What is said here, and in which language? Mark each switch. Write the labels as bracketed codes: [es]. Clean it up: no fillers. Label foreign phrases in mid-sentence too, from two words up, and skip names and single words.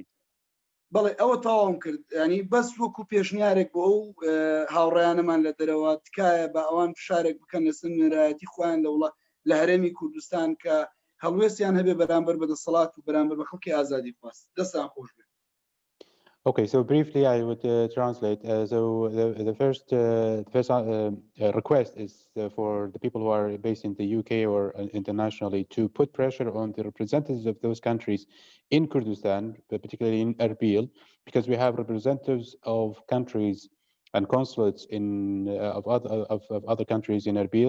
[ckb] بەڵێ ئەوە تاوام کرد، ینی بەس وەکو پێشنیارێک بۆ ئەو هاوڕێیانەمان لە دەرەوە تکایە بە ئەوان فشارێک بکەن لەسەر نوێنەرایەتی خۆیان لە هەرێمی کوردستان کە هەڵوێستیان هەبێ بەرامبەر بە دەسەڵات و بەرامبەر بە خەڵکی ئازادی خواست. دەستان خۆش بێت. [en] Okay, so briefly I would translate. So the first request is for the people who are based in the UK or internationally to put pressure on the representatives of those countries in Kurdistan, particularly in Erbil, because we have representatives of countries and consulates of other countries in Erbil.